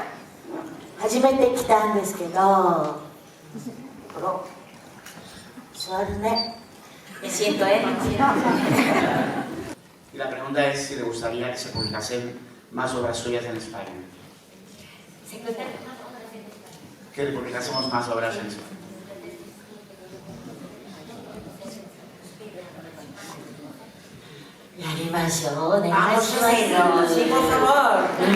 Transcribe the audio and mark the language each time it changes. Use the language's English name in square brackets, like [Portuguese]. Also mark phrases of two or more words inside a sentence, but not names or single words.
[Japanese] 初めて来たんですけど、座るね。 [Spanish] Me siento, Y la pregunta es si le gustaría que se publicasen más obras suyas en España. Que le publicásemos más obras en España. [Japanese] やりましょう。お願いします。 [Spanish] Sí, por favor.